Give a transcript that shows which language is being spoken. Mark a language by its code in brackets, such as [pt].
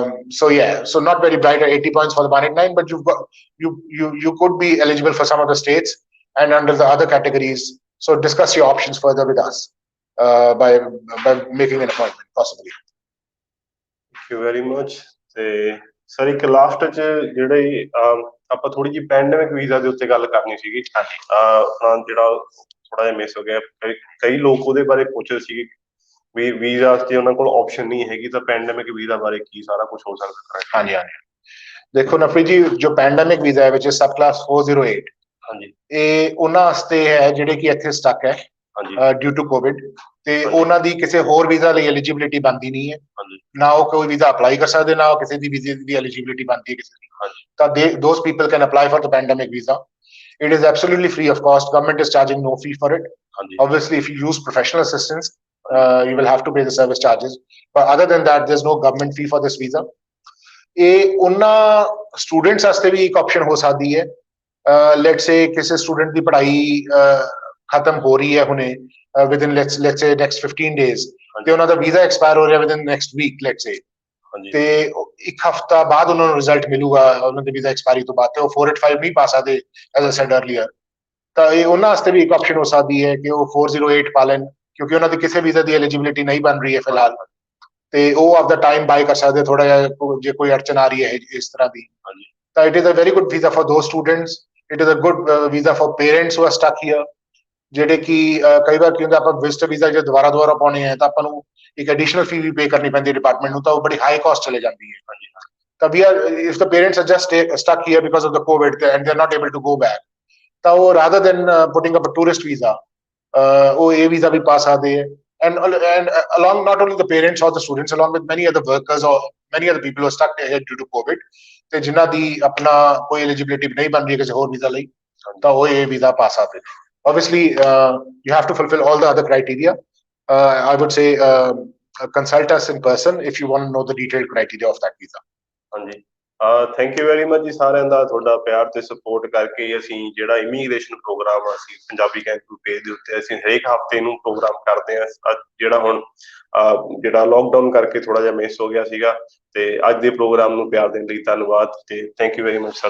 [en] So yeah, so not very bright at 80 points for the 189, but you could be eligible for some of the states and under the other categories. So discuss your options further with us by making an appointment, possibly. Thank you very much. [pa] Sir ਇੱਕ last ਚ ਜਿਹੜੇ ਆਪਾਂ ਥੋੜੀ ਜਿਹੀ pandemic visa ਦੇ ਉੱਤੇ ਗੱਲ ਕਰਨੀ ਸੀਗੀ, ਆਪਣਾ ਜਿਹੜਾ ਥੋੜਾ ਜਿਹਾ ਮਿਸ ਹੋ ਗਿਆ। ਕਈ ਲੋਕ ਉਹਦੇ ਬਾਰੇ ਪੁੱਛ ਰਹੇ ਸੀਗੇ ਵੀ ਵੀਜ਼ਾ ਵਾਸਤੇ ਉਹਨਾਂ ਕੋਲ ਆਪਸ਼ਨ ਨਹੀਂ ਹੈਗੀ, ਤਾਂ ਪੈਂਡੇਮਿਕ ਵੀਜ਼ਾ ਬਾਰੇ ਕੀ ਸਾਰਾ ਕੁਝ ਹੋ ਸਕਦਾ? ਹਾਂਜੀ ਹਾਂਜੀ, ਦੇਖੋ ਨਫਰੀ ਜੀ, ਜੋ ਪੈਂਡੇਮਿਕ ਵੀਜ਼ਾ ਹੈ ਵਿੱਚ ਸਬ ਕਲਾਸ 408, ਹਾਂਜੀ, ਇਹ ਉਹਨਾਂ ਵਾਸਤੇ ਹੈ ਜਿਹੜੇ ਕਿ ਇੱਥੇ ਸਟਕ ਹੈ ਡਿਊ ਟੂ ਕੋਵਿਡ, ਤੇ ਉਹਨਾਂ ਦੀ ਕਿਸੇ ਹੋਰ ਵੀਜ਼ਾ ਲਈ ਐਲੀਜੀਬਿਲਿਟੀ ਬਣਦੀ ਨਹੀਂ ਹੈ, ਨਾ ਉਹ ਕੋਈ ਵੀਜ਼ਾ ਅਪਲਾਈ ਕਰ ਸਕਦੇ, ਨਾ ਉਹ ਕਿਸੇ ਦੀ ਵੀਜ਼ੇ ਦੀ ਐਲੀਜੀਬਿਲਿਟੀ ਬਣਦੀ ਹੈ ਕਿਸੇ ਦੀ। [en] ਤਾਂ those people can apply for the pandemic visa. It is absolutely free of cost. Government is charging no fee for it. Obviously, if you use professional assistance, you will have to pay the service charges. But other than that, there's no government fee for this visa. [pa] ਇਹ ਉਹਨਾਂ students ਵਾਸਤੇ ਵੀ ਇੱਕ option ਹੋ ਸਕਦੀ ਹੈ। [en] let's say [pa] ਕਿਸੇ student ਦੀ ਪੜ੍ਹਾਈ ਖਤਮ ਹੋ ਰਹੀ ਹੈ ਹੁਣੇ [en] within let's say next 15 days, [pa] ਤੇ ਉਹਨਾਂ ਦਾ ਵੀਜ਼ਾ ਐਕਸਪਾਇਰ ਹੋ ਰਿਹਾ [en] within next week, let's say, [pa] ਤੇ ਇੱਕ ਹਫਤਾ ਬਾਅਦ ਉਹਨਾਂ ਨੂੰ ਰਿਜ਼ਲਟ ਮਿਲੂਗਾ ਉਹਨਾਂ ਦੇ ਵੀਜ਼ਾ ਐਕਸਪਾਇਰੀ ਤੋਂ ਬਾਅਦ, ਤੇ ਉਹ 485 ਨਹੀਂ ਪਾ ਸਕਦੇ [en] As I said earlier. [pa] ਤਾਂ ਇਹ ਉਹਨਾਂ ਵਾਸਤੇ ਵੀ ਇੱਕ ਆਪਸ਼ਨ ਹੋ ਸਕਦੀ ਹੈ ਕਿ ਉਹ 408 ਪਾ ਲੈਣ, ਕਿਉਂਕਿ ਉਹਨਾਂ ਦੀ ਕਿਸੇ ਵੀਜ਼ਾ ਦੀ ਐਲੀਜੀਬਿਲਿਟੀ ਨਹੀਂ ਬਣ ਰਹੀ ਹੈ ਫਿਲਹਾਲ, ਤੇ ਉਹ ਆਪਦਾ ਟਾਈਮ ਬਾਈ ਕਰ ਸਕਦੇ ਥੋੜਾ ਜਿਹਾ ਜੇ ਕੋਈ ਅੜਚਨ ਆ ਰਹੀ ਹੈ ਇਸ ਤਰ੍ਹਾਂ ਦੀ। ਤਾਂ [en] It is a very good visa for those students. It is a good visa for parents who are stuck here, [pa] ਜਿਹੜੇ ਕਿ ਕਈ ਵਾਰ ਕੀ ਹੁੰਦਾ ਆਪਾਂ ਵਿਜ਼ਟਰ ਵੀਜ਼ਾ ਜੇ ਦੁਬਾਰਾ ਪਾਉਣੇ ਆ ਤਾਂ ਆਪਾਂ ਨੂੰ ਇੱਕ ਐਡੀਸ਼ਨਲ ਫੀ ਵੀ ਪੇ ਕਰਨੀ ਪੈਂਦੀ ਹੈ ਡਿਪਾਰਟਮੈਂਟ ਨੂੰ, ਤਾਂ ਉਹ ਬੜੀ ਹਾਈ ਕਾਸਟ ਚਲੇ ਜਾਂਦੀ ਹੈ। [en] ਤਾਂ we are if the parents are just stuck here because of the COVID and they are not able to go back, ਤਾਂ ਉਹ rather than putting up a tourist visa [pa] ਉਹ ਇਹ ਵੀਜ਼ਾ ਵੀ ਪਾ ਸਕਦੇ ਹੈ। [en] And along not only the parents or the students, along with many other workers or many other people who are stuck here due to COVID, [pa] ਤੇ ਜਿਨ੍ਹਾਂ ਦੀ ਆਪਣਾ ਕੋਈ eligibility ਨਹੀਂ ਬਣ ਰਹੀ ਕਿਸੇ ਹੋਰ ਵੀਜ਼ਾ ਲਈ, ਤਾਂ ਉਹ ਇਹ ਵੀਜ਼ਾ ਪਾ ਸਕਦੇ ਨੇ। [en] Obviously, you have to fulfill all the other criteria. I would say consult us in person if you want to know the detailed criteria of that visa. [pa] ਹਾਂਜੀ, [en] thank you very much [pa] ਜੀ ਸਾਰਿਆਂ ਦਾ, ਤੁਹਾਡਾ ਪਿਆਰ ਤੇ support ਕਰਕੇ ਅਸੀਂ ਜਿਹੜਾ immigration programme ਆ ਅਸੀਂ ਪੰਜਾਬੀ ਕੈਂਪ ਪੇਜ ਦੇ ਉੱਤੇ ਅਸੀਂ ਹਰੇਕ ਹਫ਼ਤੇ ਨੂੰ ਪ੍ਰੋਗਰਾਮ ਕਰਦੇ ਹਾਂ। ਜਿਹੜਾ ਹੁਣ ਜਿਹੜਾ ਲੋਕਡਾਊਨ ਕਰਕੇ ਥੋੜਾ ਜਿਹਾ ਮਿਸ ਹੋ ਗਿਆ ਸੀਗਾ, ਤੇ ਅੱਜ ਦੇ ਪ੍ਰੋਗਰਾਮ ਨੂੰ ਪਿਆਰ ਦੇਣ ਲਈ ਧੰਨਵਾਦ, ਤੇ [en] thank you very much [pa] sir.